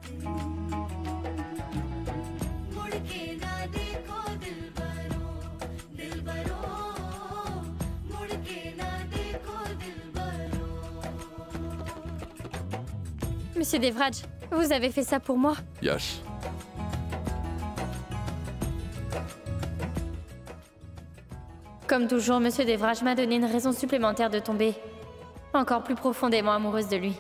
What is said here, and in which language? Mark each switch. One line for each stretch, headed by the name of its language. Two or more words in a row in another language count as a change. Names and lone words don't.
Hindi: मुड़ के ना देखो दिलबरो दिलबरो मुड़ के ना देखो दिलबरो
French: Monsieur Devraj, vous avez fait ça pour moi? Yash. Comme toujours, Monsieur Devraj m'a donné une raison supplémentaire de tomber encore plus profondément amoureuse de lui.